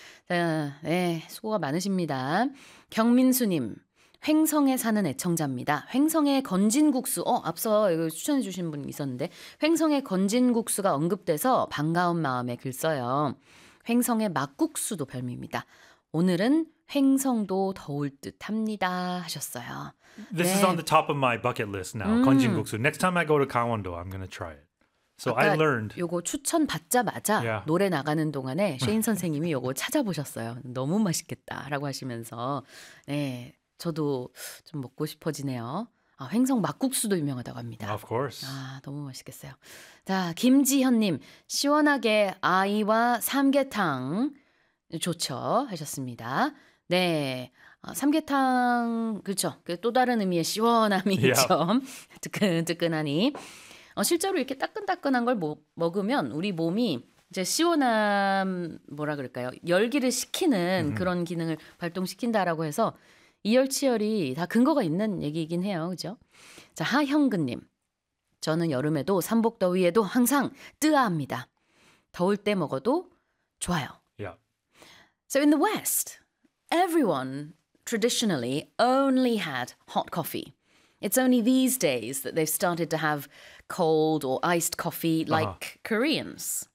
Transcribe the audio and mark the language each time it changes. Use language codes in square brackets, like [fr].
[ko] 네, 수고가 많으십니다. 경민수님, 횡성에 사는 애청자입니다. 횡성의 건진국수, 앞서 이거 추천해 주신 분 있었는데 횡성의 건진국수가 언급돼서 반가운 마음에 글 써요. 횡성의 막국수도 별미입니다. 오늘은 횡성도 더울 듯 합니다 하셨어요. [en] This 네. is on the top of my bucket list now, 건진국수. Next time I go to Gangwon-do, I'm going to try it. So I learned. [ko] 요거 추천 받자마자 yeah. 노래 나가는 동안에 쉐인 선생님이 요거 찾아보셨어요. 너무 맛있겠다라고 하시면서 네 저도 좀 먹고 싶어지네요. 아, 횡성 막국수도 유명하다고 합니다. [en] Of course. [ko] 아 너무 맛있겠어요. 자 김지현님 시원하게 아이와 삼계탕 좋죠 하셨습니다. 네 아, 삼계탕 그렇죠. 그 또 다른 의미의 시원함이 좀 yeah. 뜨끈뜨끈하니. 실제로 이렇게 따끈따끈한 걸 먹으면 우리 몸이 이제 시원한 뭐라 그럴까요? 열기를 식히는 그런 기능을 발동시킨다라고 해서 이열치열이 다 근거가 있는 얘기이긴 해요. 그렇죠? 자, 하형근님. 저는 여름에도 삼복더위에도 항상 뜨아합니다. 더울 때 먹어도 좋아요. [en] Yeah. So in the West, everyone traditionally only had hot coffee. It's only these days that they've started to have cold or iced coffee like Koreans.